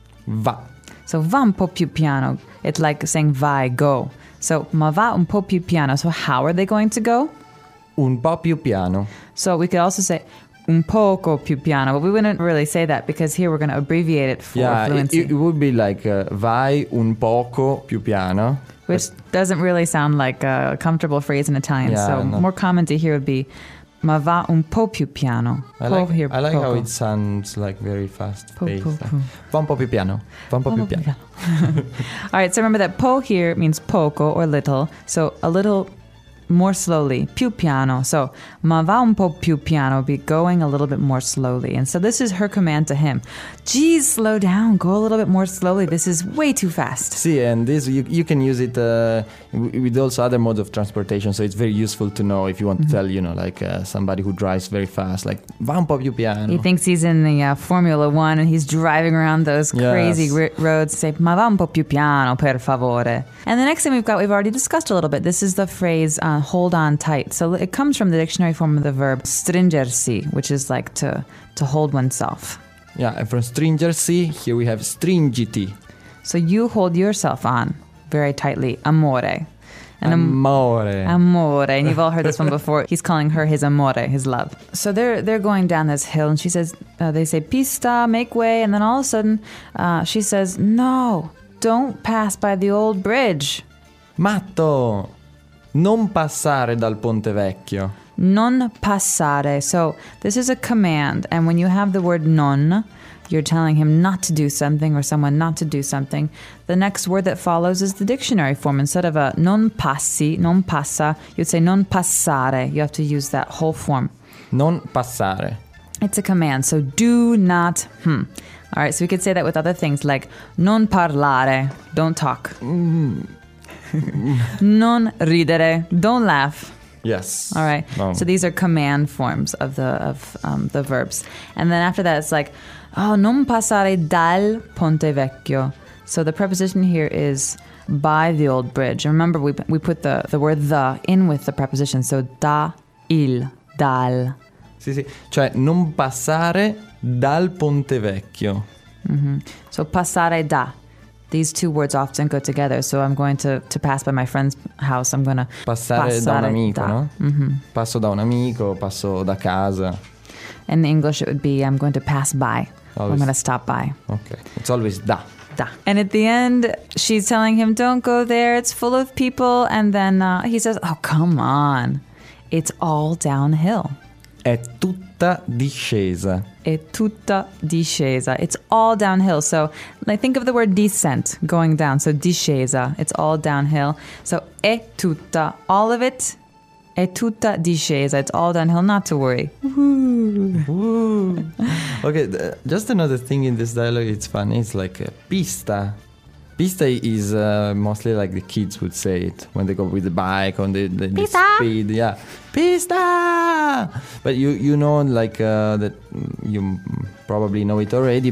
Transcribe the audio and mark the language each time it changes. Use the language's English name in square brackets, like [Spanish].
[Italian] Va. So va un po' più piano. [English] It's like saying [Italian] vai, go. So ma va un po' più piano. [English] So how are they going to go? [Italian] Un po' più piano. [English] So we could also say [Italian] un poco più piano, [English] but we wouldn't really say that because here we're going to abbreviate it for fluency. It would be like [Italian] vai un poco più piano. [English] Which doesn't really sound like a comfortable phrase in Italian. Yeah, so no. More common to hear would be [Italian] ma va un po' più piano. [English] I like how it sounds like very fast paced. [Italian] Va un po' più piano. Va un po' più piano. [English] All right, so remember that po here means poco or little. So a little more slowly, [Italian] più piano. [English] So [Italian] ma va un po' più piano, [English] be going a little bit more slowly. And so this is her command to him. Geez, slow down, go a little bit more slowly. This is way too fast. See, and this you can use it with also other modes of transportation. So it's very useful to know if you want to tell, you know, like somebody who drives very fast, like [Italian] va un po' più piano. [English] He thinks he's in the Formula One and he's driving around those crazy roads. [Italian] Say ma va un po' più piano, per favore. [English] And the next thing we've got, we've already discussed a little bit. This is the phrase hold on tight. So it comes from the dictionary form of the verb stringersi, which is like to hold oneself. Yeah, and from stringersi, here we have stringiti. So you hold yourself on very tightly, amore. And amore. [Italian] Amore. [English] And you've all heard this one before. He's calling her his amore, his love. So they're going down this hill, and she says, they say, pista, make way. And then all of a sudden, she says, no, don't pass by the old bridge. [Italian] Matto. Non passare dal ponte vecchio. Non passare. [English] So this is a command. And when you have the word non, you're telling him not to do something or someone not to do something. The next word that follows is the dictionary form. Instead of a non passi, non passa, you'd say non passare. You have to use that whole form. [Italian] Non passare. [English] It's a command. So do not. All right. So we could say that with other things like [Italian] non parlare. [English] Don't talk. [Italian] Non ridere, [English] don't laugh. Yes. All right. So these are command forms of the verbs. And then after that, it's like, oh, [Italian] non passare dal ponte vecchio. [English] So the preposition here is by the old bridge. And remember, we put the word the in with the preposition. [Italian] So da il dal. Sì, sì. Cioè, non passare dal ponte vecchio. So passare da. [English] These two words often go together. So I'm going to pass by my friend's house. I'm going to [Italian] passare da un amico, da. No? Passo da un amico, passo da casa. [English] In English, it would be I'm going to pass by. I'm going to stop by. Okay. It's always da. [Italian] Da. [English] And at the end, she's telling him, don't go there. It's full of people. And then he says, oh, come on. It's all downhill. [Italian] È tutta discesa. È tutta discesa. [English] It's all downhill. So like, think of the word descent, going down. So discesa, it's all downhill. [Italian] So è tutta, [English] all of it, [Italian] è tutta discesa. [English] It's all downhill, not to worry. Woo. Woo. Okay, just another thing in this dialogue, it's funny. It's like pista. Pista is mostly like the kids would say it when they go with the bike on the speed. Yeah, pista. But you know, like that you probably know it already.